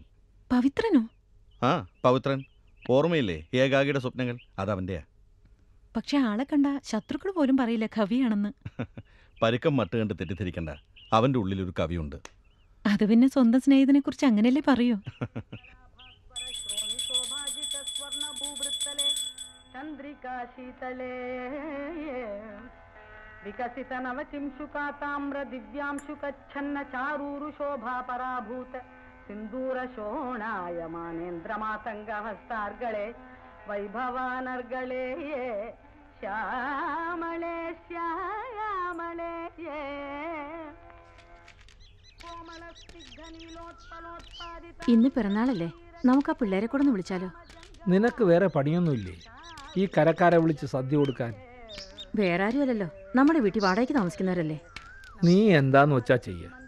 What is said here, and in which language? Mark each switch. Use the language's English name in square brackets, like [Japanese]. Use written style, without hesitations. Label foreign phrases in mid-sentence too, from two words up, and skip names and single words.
[Malayalam] പവിത്രനോ? ആ, പവിത്രൻ. ഓർമ്മയില്ലേ ഏകാകിയുടെ സ്വപ്നങ്ങൾ? അതവൻ്റെയാ. പക്ഷെ ആളെ കണ്ട ശത്രുക്കൾ പോലും പറയില്ല കവിയാണെന്ന്. പരുക്കം മട്ട് കണ്ട് തെറ്റിദ്ധരിക്കണ്ട, അവൻ്റെ ഉള്ളിലൊരു കവിയുണ്ട്. അത് പിന്നെ സ്വന്തം സ്നേഹിതനെ കുറിച്ച് അങ്ങനെയല്ലേ പറയൂ? [Sanskrit] विकसित नवचिंशुका ताम्र दिव्यांशुकच्छन्न चारूरु शोभा पराभूत सिंदूर शोणाय मानेन्द्र मातंग हस्तार्गळे वैभवानर्गळे श्यामळे श्यामळे [Malayalam] ഇന്ന് പിറന്നാളല്ലേ, നമുക്ക് ആ പിള്ളേരെ കൂടെ ഒന്ന് വിളിച്ചാലോ? നിനക്ക് വേറെ പണിയൊന്നുമില്ലേ ഈ കരക്കാരെ വിളിച്ച് സദ്യ കൊടുക്കാൻ? വേറെ ആരും അല്ലല്ലോ, നമ്മുടെ വീട്ടിൽ വാടകയ്ക്ക് താമസിക്കുന്നവരല്ലേ. നീ എന്താന്ന് വെച്ചാ ചെയ്യ.